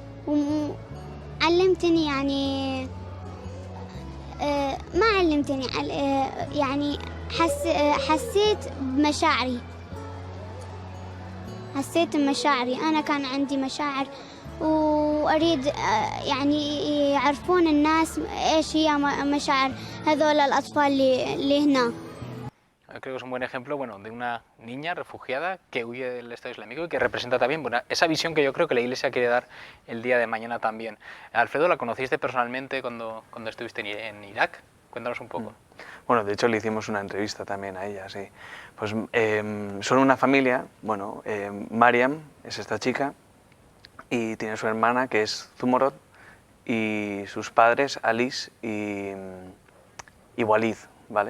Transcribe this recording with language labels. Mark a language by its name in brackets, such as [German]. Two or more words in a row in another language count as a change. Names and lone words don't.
[Arabic] علمتني يعني ما علمتني يعني حسيت بمشاعري. حسيت بمشاعري أنا كان عندي مشاعر وأريد يعني يعرفون الناس إيش هي مشاعر هذول الأطفال اللي هنا. [Spanish] Creo que es un buen ejemplo, bueno, de una niña refugiada que huye del Estado Islámico y que representa también, bueno, esa visión que yo creo que la Iglesia quiere dar el día de mañana también. Alfredo, ¿la conociste personalmente cuando estuviste en Irak? Cuéntanos un poco. Bueno, de hecho le hicimos una entrevista también a ella, sí. Pues son una familia, bueno, Mariam es esta chica y tiene su hermana que es Zumorod y sus padres Alice y Walid, ¿vale?